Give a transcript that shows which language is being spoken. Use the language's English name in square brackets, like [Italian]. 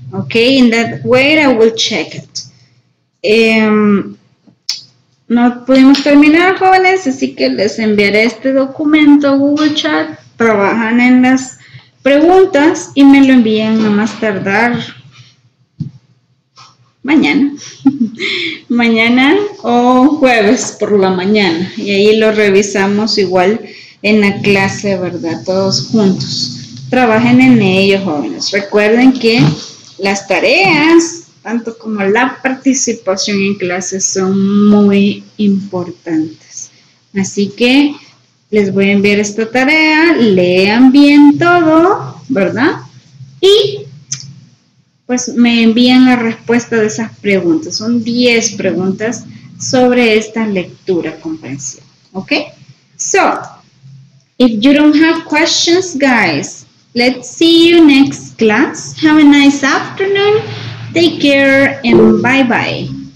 [English] Okay, in that way I will check it. [Spanish] No pudimos terminar, jóvenes, así que les enviaré este documento a Google Chat. Trabajan en las preguntas y me lo envían a más tardar mañana. Mañana o jueves por la mañana. Y ahí lo revisamos igual en la clase, ¿verdad? Todos juntos. Trabajen en ello, jóvenes. Recuerden que las tareas, tanto como la participación en clases, son muy importantes. Así que les voy a enviar esta tarea, lean bien todo, ¿verdad? Y pues me envían la respuesta de esas preguntas. Son 10 preguntas sobre esta lectura comprensiva. ¿Ok? [English] So, if you don't have questions, guys, let's see you next class. Have a nice afternoon. Take care and bye-bye.